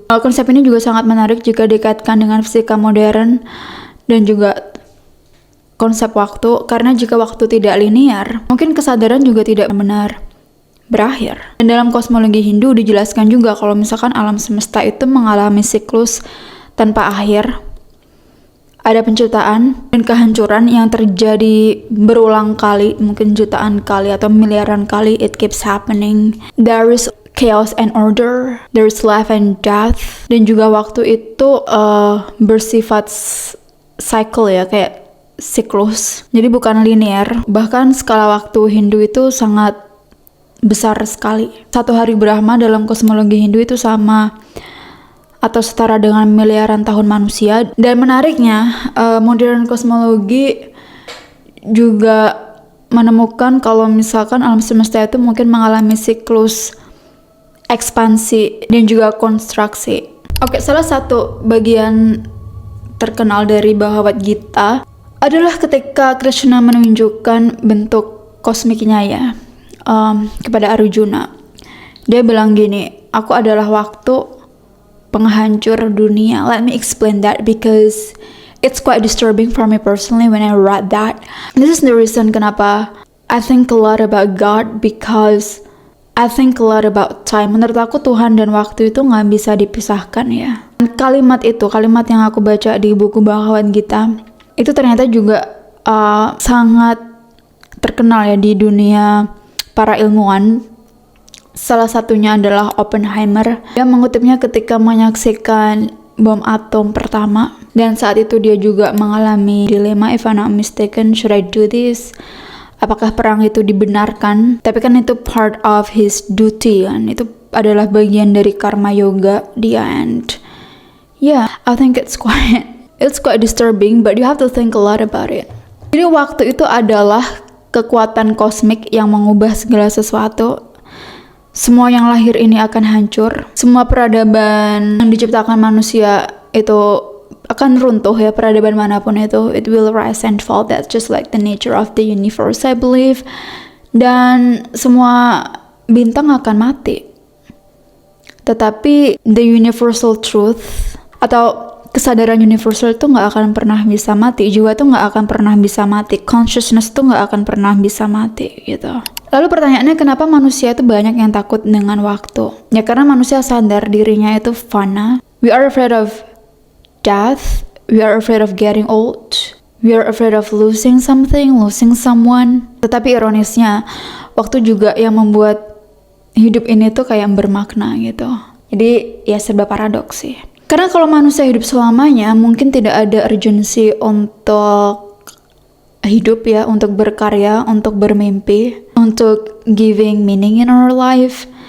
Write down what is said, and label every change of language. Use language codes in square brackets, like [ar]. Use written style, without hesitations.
[id] Konsep ini juga sangat menarik jika dikaitkan dengan fisika modern dan juga konsep waktu, karena jika waktu tidak linear, mungkin kesadaran juga tidak benar berakhir. Dan dalam kosmologi Hindu dijelaskan juga kalau misalkan alam semesta itu mengalami siklus tanpa akhir, Ada penciptaan dan kehancuran yang terjadi berulang kali, mungkin jutaan kali atau miliaran kali. [en] It keeps happening. There is chaos and order, there is life and death. [id] Dan juga waktu itu bersifat cycle ya, kayak siklus. Jadi bukan linear. Bahkan skala waktu Hindu itu sangat besar sekali. Satu hari Brahma dalam kosmologi Hindu itu sama atau setara dengan miliaran tahun manusia. Dan menariknya, modern kosmologi juga menemukan kalau misalkan alam semesta itu mungkin mengalami siklus ekspansi dan juga konstruksi. Oke, salah satu bagian terkenal dari Bhagavad Gita adalah ketika Krishna menunjukkan bentuk kosmiknya ya kepada Arjuna. Dia bilang gini, aku adalah waktu penghancur dunia. [en] Let me explain that because it's quite disturbing for me personally when I read that. This is the reason [id] kenapa [en] I think a lot about God, because I think a lot about time. [id] Menurut aku Tuhan dan waktu itu nggak bisa dipisahkan ya. Kalimat itu, kalimat yang aku baca di buku Bhagavad Gita, itu ternyata juga sangat terkenal ya di dunia para ilmuwan. Salah satunya adalah Oppenheimer. Dia mengutipnya ketika menyaksikan bom atom pertama. Dan saat itu dia juga mengalami dilema, [en] if I'm not mistaken, should I do this? [id] Apakah perang itu dibenarkan? Tapi kan itu [en] part of his duty [id] kan. Itu adalah bagian dari karma yoga dia. [en] And yeah, I think it's quite disturbing, but you have to think a lot about it. [id] Jadi waktu itu adalah kekuatan kosmik yang mengubah segala sesuatu. Semua yang lahir ini akan hancur. Semua peradaban yang diciptakan manusia itu akan runtuh ya, peradaban manapun itu. [en] It will rise and fall. That's just like the nature of the universe, I believe. [id] Dan semua bintang akan mati. Tetapi [en] the universal truth [id] atau kesadaran universal itu nggak akan pernah bisa mati. Jiwa itu nggak akan pernah bisa mati. Consciousness itu nggak akan pernah bisa mati gitu. Lalu pertanyaannya, kenapa manusia itu banyak yang takut dengan waktu? Ya karena manusia sadar dirinya itu fana. [en] We are afraid of death. We are afraid of getting old. We are afraid of losing something, losing someone. [id] Tetapi ironisnya, waktu juga yang membuat hidup ini tuh kayak bermakna gitu. Jadi ya serba paradoks sih. Karena kalau manusia hidup selamanya, mungkin tidak ada urgensi untuk hidup ya, untuk berkarya, untuk bermimpi, untuk [en] giving meaning in our life.